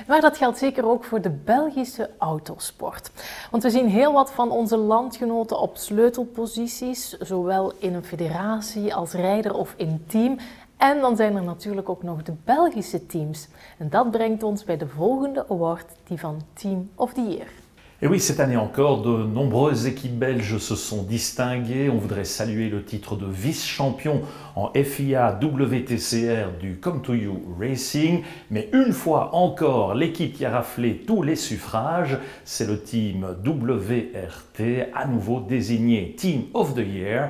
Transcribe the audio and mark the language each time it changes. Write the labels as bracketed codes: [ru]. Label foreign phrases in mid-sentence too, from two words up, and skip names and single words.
[nl] Maar dat geldt zeker ook voor de Belgische autosport. Want we zien heel wat van onze landgenoten op sleutelposities, zowel in een federatie als rijder of in team. En dan zijn er natuurlijk ook nog de Belgische teams. En dat brengt ons bij de volgende award, die van Team of the Year. [fr] Et oui, cette année encore, de nombreuses équipes belges se sont distinguées. On voudrait saluer le titre de vice-champion en FIA WTCR du Come to You Racing. Mais une fois encore, l'équipe qui a raflé tous les suffrages, c'est le team WRT, à nouveau désigné Team of the Year.